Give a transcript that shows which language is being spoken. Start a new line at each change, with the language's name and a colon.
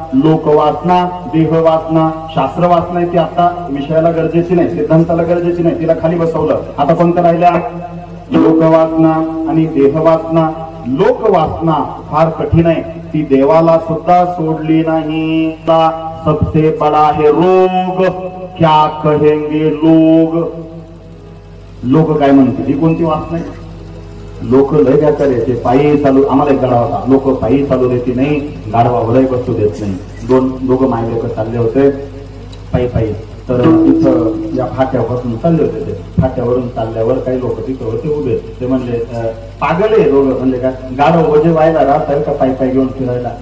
Marathi: लोकवासना, देहवासना, शास्त्रवासना ती आता विषयाला गरजेची नाही, सिद्धांताला गरजेची नाही, तिला खाली बसवलं। आता कोणत्या राहिल्या? लोकवासना आणि देहवासना। लोकवासना फार कठीण आहे, ती देवाला सुद्धा सोडली नाही।
Hindi: सबसे बडा है रोग, क्या कहेंगे लोग।
Marathi: लोक काय म्हणतील? ही कोणती वासना आहे? लोक लय काय करायचे, पायी चालू, आम्हाला एक गाडा होता, लोक पायी चालू देते नाही, गाडवावरही बसू देत नाही। दोघं मायलेक चालले होते पायी पायी, तर तिथं या फाट्यावरून चालले होते। ते फाट्यावरून चालल्यावर काही लोक तिथं होते उभे, ते म्हणले पागल आहे दोघं, म्हणजे काय गाडव वजे व्हायला राहत का पायी पायी घेऊन फिरायला?